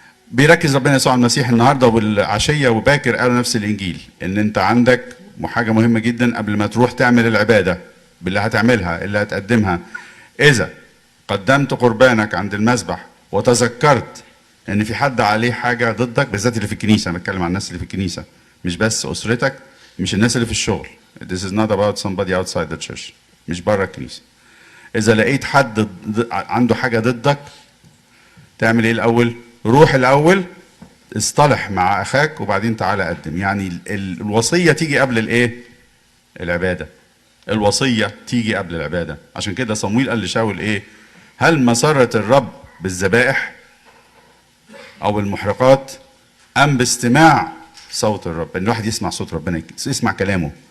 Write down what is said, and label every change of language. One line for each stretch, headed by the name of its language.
Arabic: بيركز ربنا يسوع المسيح النهارده والعشيه وباكر قالوا نفس الانجيل، ان انت عندك حاجه مهمه جدا قبل ما تروح تعمل العباده باللي هتعملها اللي هتقدمها. اذا قدمت قربانك عند المذبح وتذكرت ان في حد عليه حاجه ضدك، بالذات اللي في الكنيسه، انا بتكلم عن الناس اللي في الكنيسه، مش بس اسرتك، مش الناس اللي في الشغل.
English: This is not about somebody outside the church،
Arabic: مش بره الكنيسه. اذا لقيت حد عنده حاجه ضدك تعمل ايه الاول؟ روح الاول اصطلح مع اخاك وبعدين تعالى قدم. يعني الوصيه تيجي قبل الايه؟ العباده. الوصيه تيجي قبل العباده. عشان كده صمويل قال لشاول ايه؟ هل مسرة الرب بالذبائح او المحرقات ام باستماع صوت الرب؟ ان الواحد يسمع صوت ربنا، يسمع كلامه.